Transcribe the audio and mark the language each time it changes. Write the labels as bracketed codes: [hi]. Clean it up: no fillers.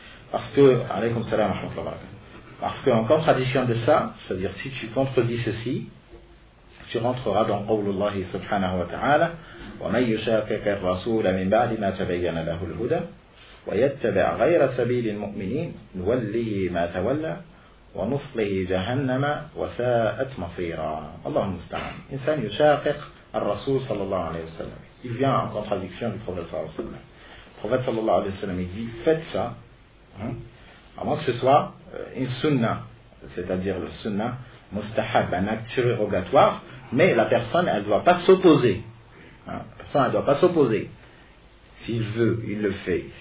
[fr] Parce que, [ar] alaykum salam wa rahmatullahi wa barakatuh, [fr] parce qu'en contradiction de ça, c'est-à-dire si tu contredis ceci, tu rentreras dans qawlullah subhanahu wa ta'ala, [ar] وَمَنْ يُشَاقِقِ الرَّسُولَ مِنْ بَعْدِ مَا تَبَيَّنَ لَهُ الْهُدَى وَيَتَّبِعْ غَيْرَ سَبِيلِ الْمُؤْمِنِينَ نُوَلِّهِ مَا تَوَلَّى وَنُصْلِهِ جَهَنَّمَ وَسَاءَتْ مَصِيرًا. اللهم المستعان. إنسان يشاقق الرسول صلى الله عليه وسلم. [fr] Il vient en contradiction du prophète sallallahu alayhi wa sallam. Le prophète sallallahu alayhi wa sallam il dit faites ça, hein, à moins que ce soit une sunna, c'est-à-dire le sunna mustahab, un acte surrogatoire, mais la personne elle ne doit pas s'opposer. Hein, la personne elle ne doit pas s'opposer. S'il veut, il le fait.